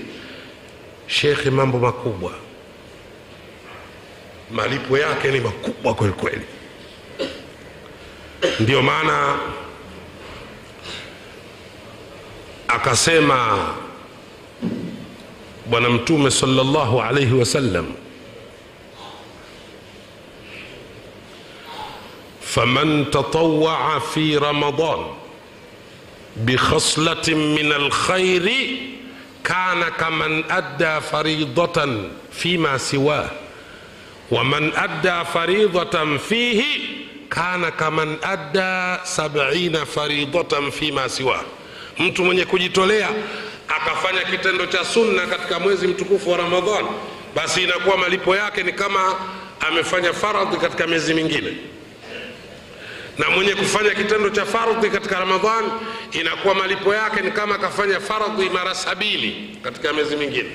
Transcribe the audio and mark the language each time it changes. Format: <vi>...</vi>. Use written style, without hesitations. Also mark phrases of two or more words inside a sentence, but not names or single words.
<sw>Shekhe, mambo makubwa, malipo yake ni makubwa kweli kweli. Ndio maana akasema Bwana Mtume</sw> <ar>صلى الله عليه وسلم فمن تطوع في رمضان بخصلة من الخير كان كمن أدى فريضة فيما سواه ومن أدى فريضة فيه كان كمن أدى 70 فريضة فيما سواه.</ar> <sw>Mtu mwenye kujitolea akafanya kitendo cha sunna katika mwezi mtukufu wa Ramadhan, basi inakuwa malipo yake ni kama amefanya faradhi katika miezi mingine. Na mwenye kufanya kitendo cha faradhi katika Ramadhan, inakuwa malipo yake ni kama kafanya faradhi mara 70 katika miezi mingine.</sw>